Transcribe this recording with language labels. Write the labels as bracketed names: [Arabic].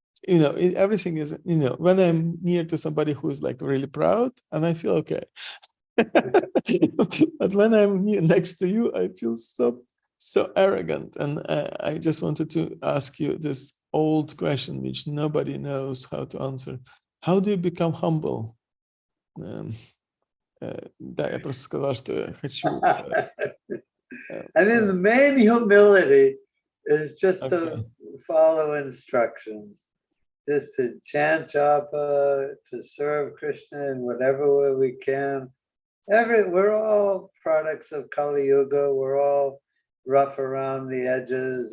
[English] Everything is, when I'm near to somebody who is like really proud, and I feel okay. But when I'm next to you, I feel so arrogant. And I just wanted to ask you this old question, which nobody knows how to answer. How do you become humble? [Russian] Да, я просто сказал, что я хочу. [English] I mean, the main humility is just to follow instructions. Just to chant japa, to serve Krishna in whatever way we can. We're all products of Kali Yuga. We're all rough around the edges.